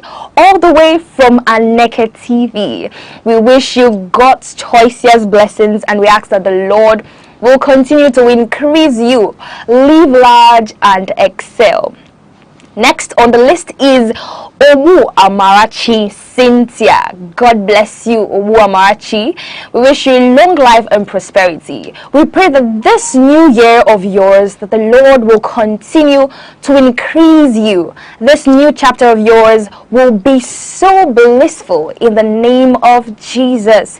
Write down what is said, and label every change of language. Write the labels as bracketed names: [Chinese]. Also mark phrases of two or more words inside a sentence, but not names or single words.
[English] All the way from Aneke TV. We wish you God's choicest blessings, and we ask that the Lord will continue to increase you, live large and excel. Next on the list is Owu Amarachi Cynthia. God bless you, Owu Amarachi. We wish you long life and prosperity. We pray that this new year of yours, that the Lord will continue to increase you. This new chapter of yours will be so blissful in the name of Jesus.